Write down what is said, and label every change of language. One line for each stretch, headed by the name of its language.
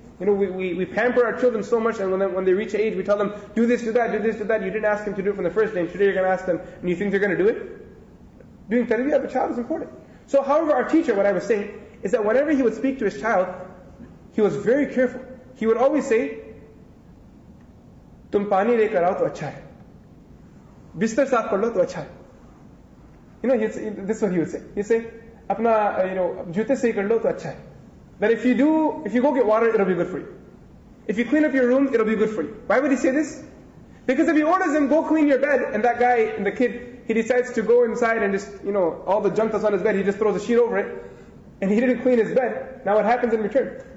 English: We pamper our children so much, and when they reach age, we tell them, do this, do that, do this, do that. You didn't ask them to do it from the first day. Today you're going to ask them, and you think they're going to do it? Doing tarbiyah of a child is important. So, however, our teacher, what I was saying, is that whenever he would speak to his child, he was very careful. He would always say,
Hindi: तुम पानी लेकर आओ तो अच्छा है, बिस्तर साफ कर लो तो अच्छा है.
English: This is what he would say. He'd say,
Hindi: अपना जूते सही कर लो तो अच्छा है.
English: That if you go get water, it'll be good for you. If you clean up your room, it'll be good for you. Why would he say this? Because if he orders him, go clean your bed, and that guy, and the kid, he decides to go inside and just, all the junk that's on his bed, he just throws a sheet over it, and he didn't clean his bed. Now what happens in return?